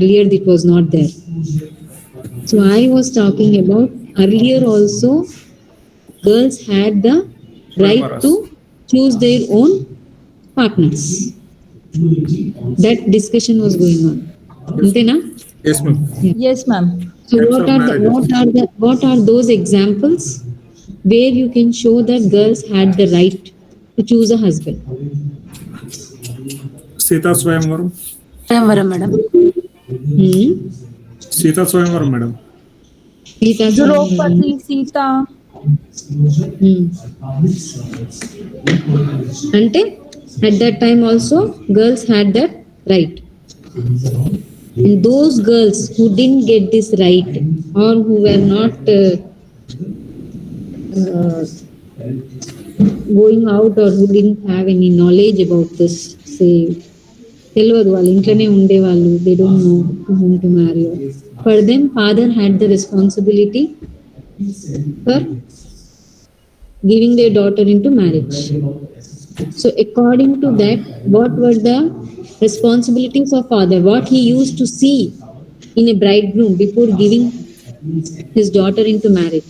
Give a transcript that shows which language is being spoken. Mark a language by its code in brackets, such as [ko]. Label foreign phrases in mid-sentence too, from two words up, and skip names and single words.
[en] Earlier it was not there. So I was talking about earlier also, girls had the right to choose their own partners. That discussion was going on. [te] Antena? [en] Yes, ma'am. Yeah. Yes, ma'am. So Types of marriages. what are those examples where you can show that girls had the right to choose a husband? Sita Swayamvaram. Swayamvaram, madam. Hmm? Sita Swayamvaram, madam. Sita Swayamvaram. Draupadi, Sita. Hmm. Ante at that time also girls had that right. And those girls who didn't get this right or who were not uh, going out or who didn't have any knowledge about this, say, [te] తెలియదు వాళ్ళు ఇంట్లోనే ఉండేవాళ్ళు, [en] they don't know to whom to marry. For them, father had the responsibility for giving their daughter into marriage. So according to that, what were the responsibilities of father? What he used to see in a bridegroom before giving his daughter into marriage?